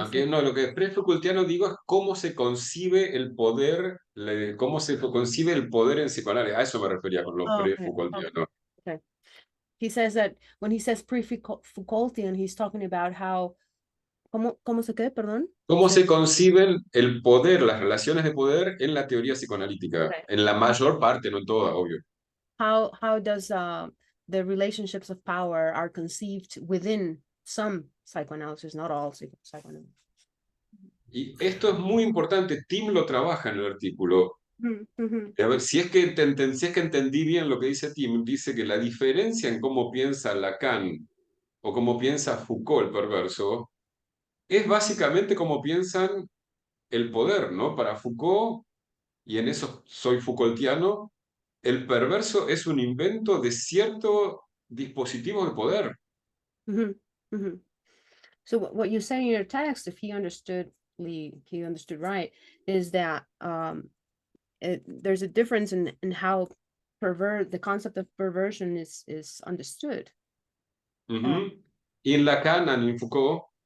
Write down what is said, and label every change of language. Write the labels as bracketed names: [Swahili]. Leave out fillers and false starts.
[Spanish] Aunque no, lo que pre-Foucaultiano digo es cómo se concibe el poder, cómo se concibe el poder en psicoanálisis. A eso me refería con lo [English] Oh, okay, [Spanish] pre-Foucaultiano. [English] okay. He says that when he says pre-Foucaultian, he's talking about how, [Spanish] ¿cómo se quede, perdón? ¿Cómo se conciben el poder, las relaciones de poder en la teoría psicoanalítica? [English] Okay. [Spanish] En la mayor parte, no en toda, obvio. [English] How does the relationships of power are conceived within some psychoanalysis, not all psychoanalysis. [Spanish] Y esto es muy importante, Tim lo trabaja en el artículo. A ver, si es que entendí bien lo que dice Tim, dice que la diferencia en cómo piensa Lacan o cómo piensa Foucault, el perverso, es básicamente cómo piensan el poder, ¿no? Para Foucault, y en eso soy Foucaultiano, el perverso es un invento de cierto dispositivo de poder. [English] So what you say in your text, if he understood right, is that there's a difference in how the concept of perversion is understood. [Spanish] Y en Lacan y en Foucault,